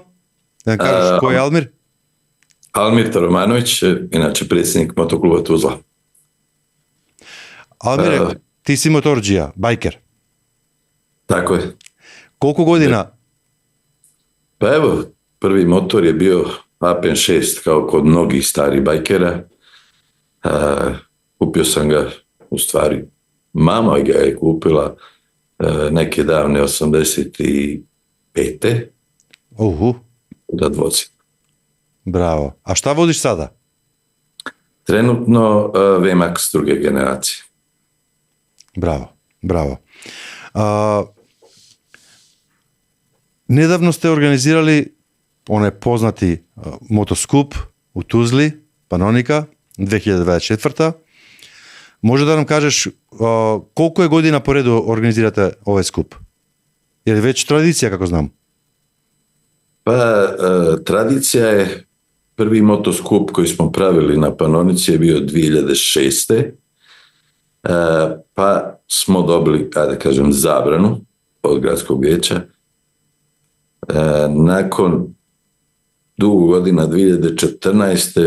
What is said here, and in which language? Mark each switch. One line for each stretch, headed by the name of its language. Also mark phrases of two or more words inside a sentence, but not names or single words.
Macedonian: Да нам кажеш кој е Алмир?
Bosnian: Алмир Тороманович, иначе председник мотоклуба Тузла.
Macedonian: Алмире, ти си моторџија, байкер.
Bosnian: Тако е.
Macedonian: Колку година?
Bosnian: Па ево, први мотор je bio Apen 6, kao kod mnogih starih bajkera. Kupio sam ga, u stvari, mama ga je kupila neke davne 85. Da vozim. Браво. А šta voziš sada? Trenutno VMAX druge generacije.
Macedonian: Браво, браво.
Bosnian: Недавно сте организирали оне познати мотоскуп у Тузли, Паноника, 2024.
Macedonian: Може да нам кажеш колку е година пореду организирате овој скуп? Е ли веќе традиција, како знам?
Bosnian: Pa tradicija je, prvi motoskup koji smo pravili na Panonici je bio 2006. Pa smo dobili, da kažem, zabranu od gradskog vijeća. Nakon dugo godina 2014.